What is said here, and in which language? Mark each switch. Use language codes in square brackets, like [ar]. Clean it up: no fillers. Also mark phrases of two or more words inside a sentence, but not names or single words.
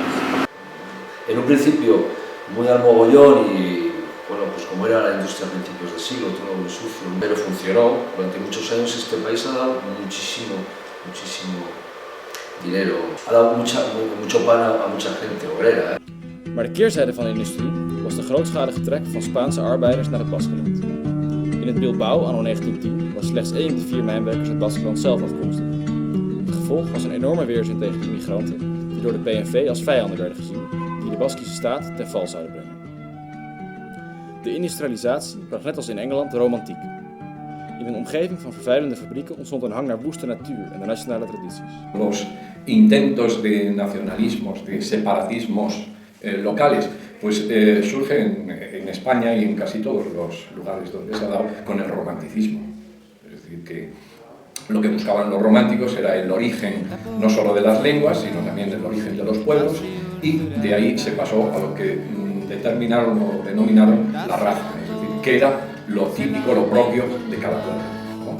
[es] En un principio muy al mogollón y, bueno, pues como era la industria a principios del siglo, todo muy sucio, pero funcionó. Durante muchos años este país ha dado muchísimo dinero. Ha dado mucho pan a mucha gente obrera. [nl] Maar de keerzijde van de industrie was de grootschalige trek van Spaanse arbeiders naar het Baskenland. In het Bilbao anno 1910 was slechts 1 op de 4 mijnwerkers uit Baskeland zelf afkomstig. Het gevolg was een enorme weerzin tegen immigranten die door de PNV als vijanden werden gezien, die de Baskische staat ten val zouden brengen. De industrialisatie bracht net als in Engeland de romantiek. In een omgeving van vervuilende fabrieken ontstond een hang naar woeste natuur en de nationale tradities. [es] Los intentos de nacionalismos, de separatismos locales, pues surgen en España y en casi todos los lugares donde se ha dado con el romanticismo. Es decir, que lo que buscaban los románticos era el origen no solo de las lenguas, sino también el origen de los pueblos, y de ahí se pasó a lo que determinaron o denominaron la raza, es decir, que era lo típico, lo propio de cada pueblo.